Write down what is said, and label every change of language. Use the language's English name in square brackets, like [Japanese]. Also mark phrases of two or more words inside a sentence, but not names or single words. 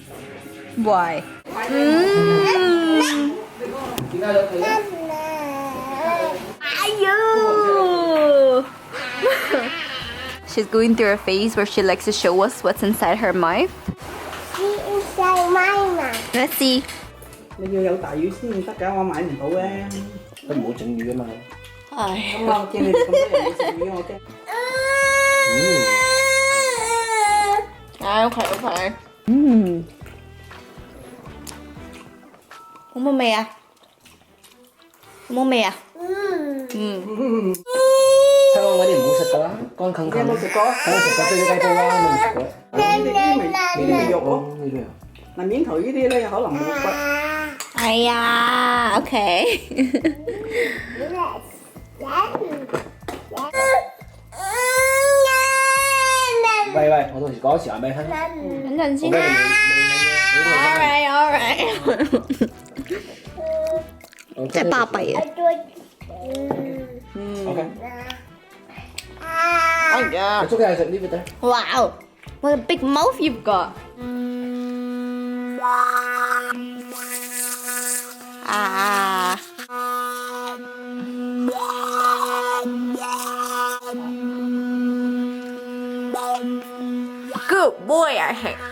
[English] Why? Ayo! She's going through a phase where she likes to show us what's inside her mouth. Inside my mouth. Let's see. [Cantonese] 你要有大魚先得㗎，我買唔到嘅。佢冇整魚啊嘛。 Ay. 咁我見你哋咁多人要食魚，我驚。 [English] Okay. [Vietnamese] Có mùi à? Có mùi à? [Cantonese] 香港嗰啲唔好食㗎啦，乾啃啃。有冇食過？我食過醉雞煲啦，你冇食過？呢啲咪肉咯。嗱面頭呢啲咧可能冇骨。哎呀 ，OK 喂，我到時講時話俾你聽。等陣先。Alright。真係巴閉啊！ [English] OK。哎呀！ [Cantonese] 你捉嘅係食呢個得。 [English] Wow! What a big mouth you've got! Ah! Good boy, I think.